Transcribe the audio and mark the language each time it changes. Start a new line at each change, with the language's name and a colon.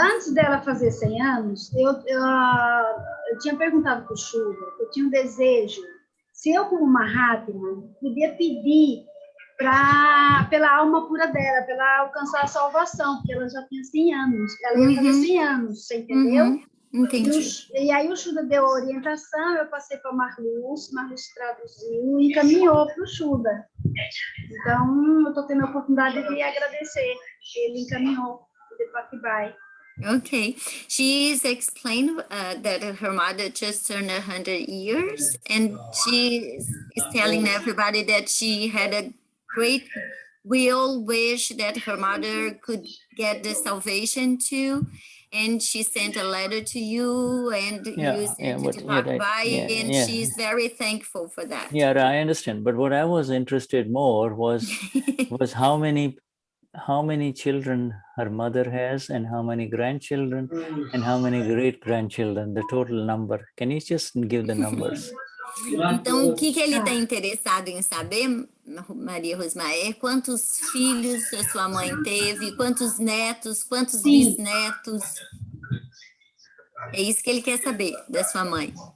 Portuguese: Antes dela fazer 100 anos, eu tinha perguntado para o Shuddha, eu tinha um desejo, se eu, como Mahatma, podia pedir pela alma pura dela, para ela alcançar a salvação, porque ela já tinha 100 anos, ela ia fazer 100 anos, você entendeu? Entendi. E aí o Shuddha deu a orientação, eu passei para Marluz traduziu e encaminhou para o Shuddha. Então, eu estou tendo a oportunidade de agradecer. Ele encaminhou o Bhakti-Vai.
English: Okay, she's explained that her mother just turned 100 years, and she is telling everybody that she had a great wish that her mother could get the salvation too, and she sent a letter to you, and you sent it to Bhakti, and she's very thankful for that. Yeah, I understand. But what I was interested more was how many children her mother has, and how many grandchildren, and how many great-grandchildren, the total number. Can you just give the numbers?
Portuguese: Então, o que ele está interessado em saber, Maria Rosmar, é quantos filhos a sua mãe teve, quantos netos, quantos bisnetos. É isso que ele quer saber da sua mãe.